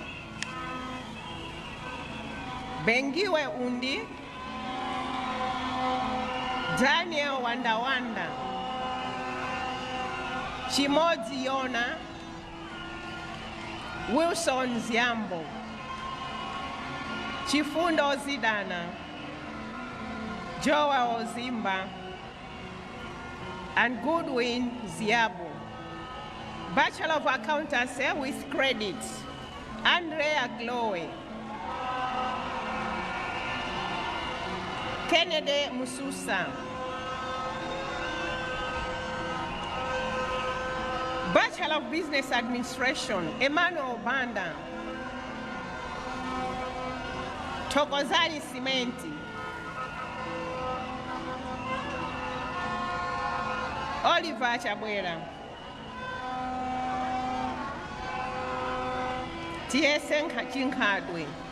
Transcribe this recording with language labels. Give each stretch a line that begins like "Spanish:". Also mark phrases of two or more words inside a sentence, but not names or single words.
English: Bengiwe Undi, Daniel Wanda, Chimozi Yona, Wilson Ziambo, Chifundo Zidana, Joa Ozimba, and Goodwin Ziabo. Bachelor of Accountancy with credits, Andrea Glowe, Kennedy Mususa. Bachelor of Business Administration, Emmanuel Banda, Tokozani Simenti, Oliver Chakwera, TSN Chinkadwe,